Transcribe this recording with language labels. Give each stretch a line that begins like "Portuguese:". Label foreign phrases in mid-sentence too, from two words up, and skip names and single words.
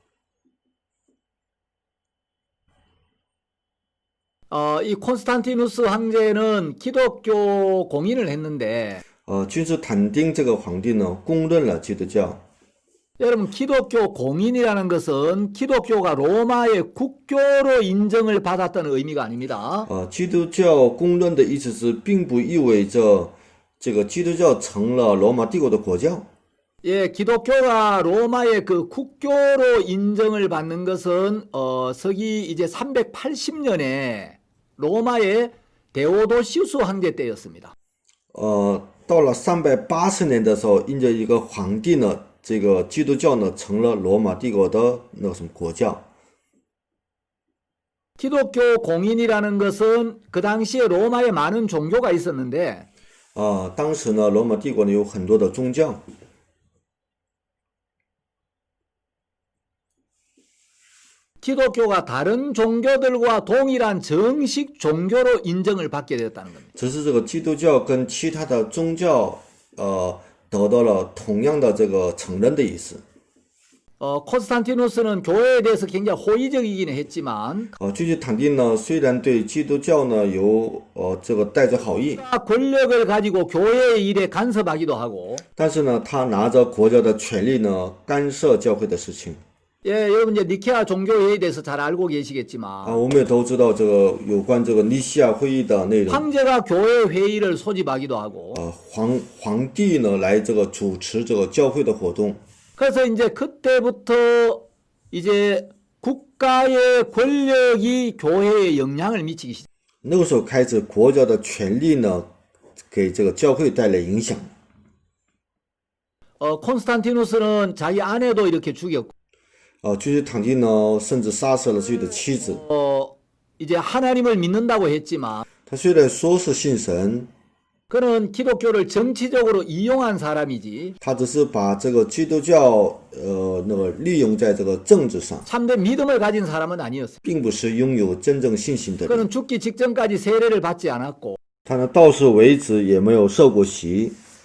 Korean: 이 콘스탄티누스 황제는 기독교 공인을 했는데
Chinese: 君士坦丁这个皇帝呢，公认了基督教。
Korean: 여러분 기독교 공인이라는 것은 기독교가 로마의 국교로 인정을 받았다는 의미가 아닙니다.
Chinese: 基督教公认的意思是，并不意味着这个基督教成了罗马帝国的国教。
Korean: 예, 기독교가 로마의 그 국교로 인정을 받는 것은 서기 이제 380년에 로마의 데오도시우스 황제 때였습니다.
Chinese: 到了380年的时候，因着一个皇帝呢，这个基督教呢成了罗马帝国的那个什么国教。
Korean: 기독교 공인이라는 것은 그 당시에 로마에 많은 종교가 있었는데
Chinese: 当时呢，罗马帝国呢有很多的宗教，
Korean: 기독교가 다른 종교들과 동일한 정식 종교로 인정을 받게 되었다는 겁니다.
Chinese: 只是这个基督教跟其他的宗教，得到了同样的这个承认的意思。
Korean: 콘스탄티누스는 교회에 대해서 굉장히 호의적이기는 했지만
Chinese: 君士坦丁呢，虽然对基督教呢有这个带着好意，
Korean: 권력을 가지고 교회의 일에 간섭하기도 하고
Chinese: 但是呢，他拿着国家的权力呢干涉教会的事情。
Korean: 예, 여러분 이제 니케아 종교회의에 대해서 잘 알고 계시겠지만
Chinese: 我们也都知道这个有关这个尼西亚会议的内容。
Korean: 황제가 교회 회의를 소집하기도 하고
Chinese: 皇帝呢来这个主持这个教会的活动。
Korean: 그래서 이제 그때부터 이제 국가의 권력이 교회에 영향을 미치기 시작.
Chinese: 那个时候开始，国家的权力呢给这个教会带来影响。
Korean: 콘스탄티누스는 자기 아내도 이렇게 죽였고
Chinese: 君士坦丁呢甚至杀死了自己的妻子。
Korean: 이제 하나님을 믿는다고 했지만
Chinese: 他虽然说是信神，
Korean: 그는 기독교를 정치적으로 이용한 사람이지
Chinese: 他只是把这个基督教那个利用在这个政治上，
Korean: 참된 믿음을 가진 사람은 아니었어요.
Chinese: 并不是拥有真正信心的人。
Korean: 그는 죽기 직전까지 세례를 받지 않았고
Chinese: 他呢到死为止也没有受过洗，